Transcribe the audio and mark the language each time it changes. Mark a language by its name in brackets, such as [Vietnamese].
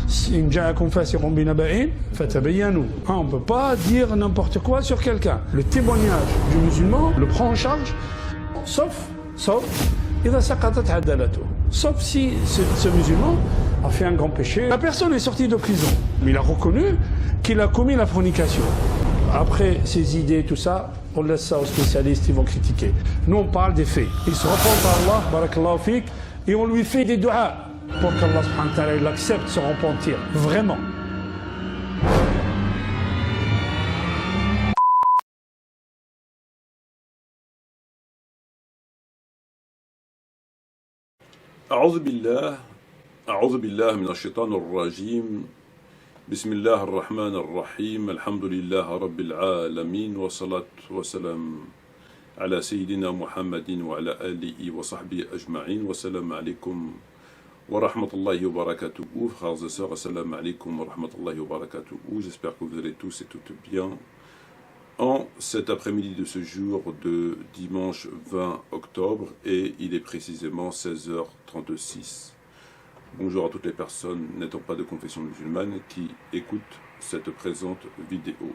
[Arabic] إن جاءكم فاسق بنبأ فتبينوا. [French] On ne peut pas dire n'importe quoi sur quelqu'un. Le témoignage du musulman le prend en charge, sauf [Arabic] إذا سقطت عدالته. [French] Sauf si ce musulman a fait un grand péché. La personne est sortie de prison, mais il a reconnu qu'il a commis la fornication. Après ses idées, tout ça, on laisse ça aux spécialistes, ils vont critiquer. Nous, on parle des faits. Il se repent à Allah, barakallahu fik, et on lui fait des du'as pour qu'Allah subhanahu wa ta'ala il accepte son repentir. Vraiment. [Arabic] أعوذ بالله من الشيطان الرجيم بسم الله الرحمن الرحيم الحمد لله رب العالمين والصلاة والسلام على سيدنا محمد وعلى آله وصحبه أجمعين والسلام عليكم ورحمة الله وبركاته. [French] Frères et sœurs, assalamu alaikum wa rahmatullahi wa barakatuh. J'espère que vous allez tous et toutes bien en cet après-midi de ce jour de dimanche 20 octobre et il est précisément 16h36. Bonjour à toutes les personnes n'étant pas de confession musulmane qui écoutent cette présente vidéo.